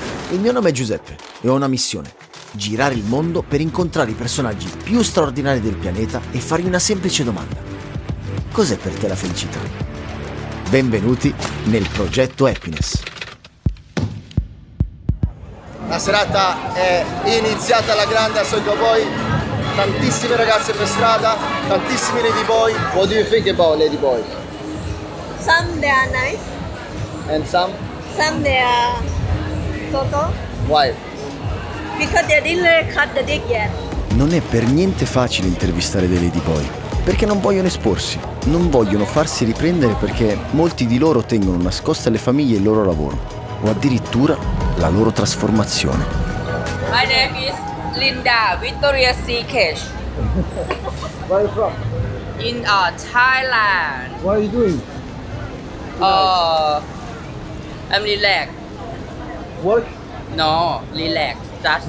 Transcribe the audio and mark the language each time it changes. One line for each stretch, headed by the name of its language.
Italian: Il mio nome è Giuseppe e ho una missione: girare il mondo per incontrare i personaggi più straordinari del pianeta e fargli una semplice domanda: cos'è per te la felicità? Benvenuti nel progetto Happiness. La serata è iniziata alla grande a Soi Khao Boi, tantissime ragazze per strada, tantissimi ladyboy.
English: What do you think about ladyboy? Some they are nice, And some? some they are so-so, Why? because they didn't cut the dick yet.
Italian: Non è per niente facile intervistare dei ladyboy, perché non vogliono esporsi, non vogliono farsi riprendere, perché molti di loro tengono nascoste alle famiglie il loro lavoro, o addirittura la loro trasformazione.
English: My name is Linda Victoria C. Cash Where are you from? in Thailand. What are you doing? I'm relaxed. Work? No, relax. Just